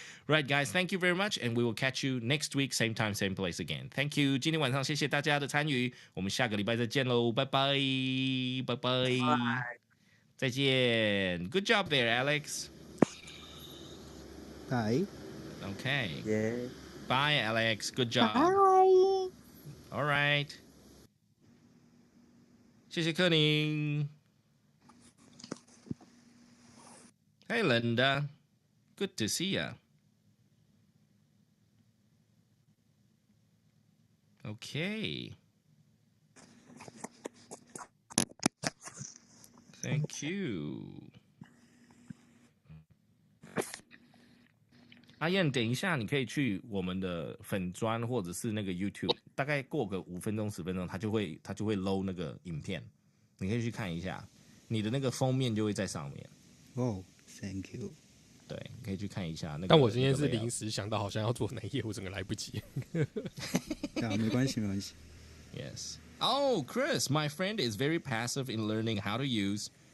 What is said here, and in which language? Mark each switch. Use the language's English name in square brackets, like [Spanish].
[English] Right, guys, thank you very much, and we will catch you next week, same time, same place again. Thank you. [Chinese] 今天晚上谢谢大家的参与，我们下个礼拜再见喽，拜拜，拜拜，再见。 [English] Good job there, Alex. Bye. Okay. Yeah. Bye, Alex. Good job. Bye. All right. [Chinese] 谢谢柯宁。 [English] Hey, Linda. Good to see ya. Okay. Thank you. [Chinese] 阿燕，等一下，你可以去我们的粉专或者是那个 YouTube， 大概过个5分钟10分钟，它就会 load 那个影片，你可以去看一下，你的那个封面就会在上面。 [English] Oh, thank you. [Chinese] 对，可以去看一下那个。但我今天是临时想到，好像要做那一页，我整个来不及。没关系，没关系。 [English] Yes. Oh, Chris, my friend is very passive in learning how to use